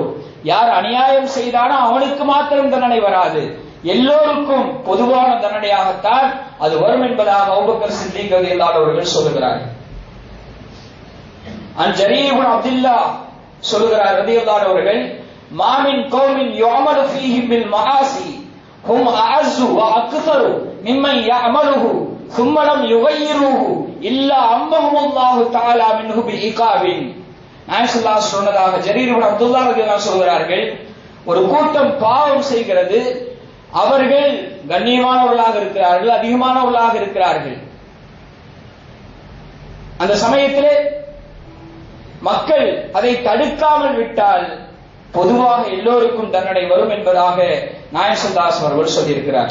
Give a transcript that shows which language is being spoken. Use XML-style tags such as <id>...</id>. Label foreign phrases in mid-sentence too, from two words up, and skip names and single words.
<ta>யார் அநியாயம் செய்தானோ அவனுக்கு மாத்திரம் தண்டனை வராது, எல்லோருக்கும் பொதுவான தண்டனையாகத்தான் அது வரும் என்பதாக அபூபக்கர் சித்தீக்</ta> <ar>رضي الله عنه</ar> <ta>அவர்கள் சொல்கிறார்கள்.</ta> <ar>ஜரீர் இப்னு அப்துல்லாஹ் சொல்கிறார் رضي الله عنه அவர்கள், ما من قوم يعمل فيهم بالمعاصي هم أعز وأكثر ممن يعمله ثم لم يغيروه الا امهم الله تعالى منه بعقابin.</ar> <ta>நாயகம் சொன்னதாக ஜரீர் இப்னு அப்துல்லாஹ்</ta> <ar>رضي الله عنه</ar> <ta>சொல்கிறார்கள், ஒரு கூட்டம் பாவம் செய்கிறது, அவர்கள் கண்ணியமானவர்களாக இருக்கிறார்கள், அதிகமானவர்களாக இருக்கிறார்கள். அந்த சமயத்திலே மக்கள் அதை தடுக்காமல் விட்டால் பொதுவாக எல்லோருக்கும் தண்டனை வரும் என்பதாக நாயகம்</ta> <ar>صلى الله عليه</ar> <ta>அவர்கள் சொல்லியிருக்கிறார்.</ta>